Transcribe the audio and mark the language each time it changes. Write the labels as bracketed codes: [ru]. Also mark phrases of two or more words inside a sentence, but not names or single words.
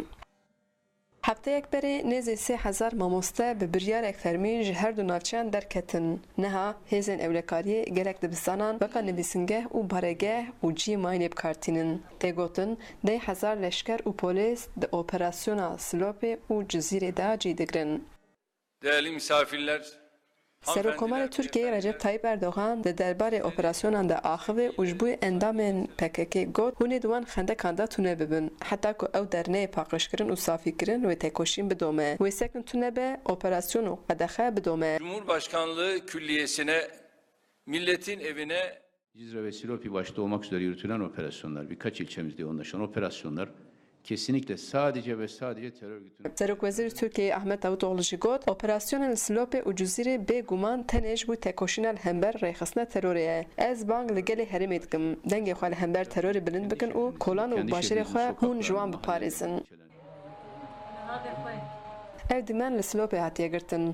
[ku] Hefteyek berê nêzê 3000 mamoste bi biryarek fermî ji her du navçeyan derketin. Niha hêzên ewlekariyê gelek dibistanan weka nivîsingeh û baregeh û cî mayînê bikartînin. Tê gotin 10,000 leşker û polîs di operasyona Silopê û Cizîrê de cî digirin. [tr] Değerli misafirler, [ku] Serokkomarê Tirkiyeyê Recep Tayyip Erdogan di derbarê operasyonan de axivê û ji bo endamên PKK got hûnê di wan xendekan de tune bibin. Heta ku ew derneyê paqijkirin û safîkirin wê têkoşîn bidome. Wê sekin tune be operasyon û qedexe bidome. [tr] Cumhurbaşkanlığı Külliyesi'ne, milletin evine Cizre ve Silopi başta olmak üzere yürütülen operasyonlar, birkaç ilçemizde yoğunlaşan operasyonlar kesinlikle sadece ve sadece terör örgütünün... [ku] Serokwezîr Tirkiyeyê Ahmet Davutoğlu jî got, operasyonên li Silopê û Cizîrê bêguman tenê ji bo têkoşîna li hember rêxistina terorê ye. Ez bang li gelê herêmê dikim. Dengê xwe li hember terorê bilind bikin û kolan û başêrê xwe hûn ji wan biparêzin. Ev dîmen li Silopê hatiye girtin.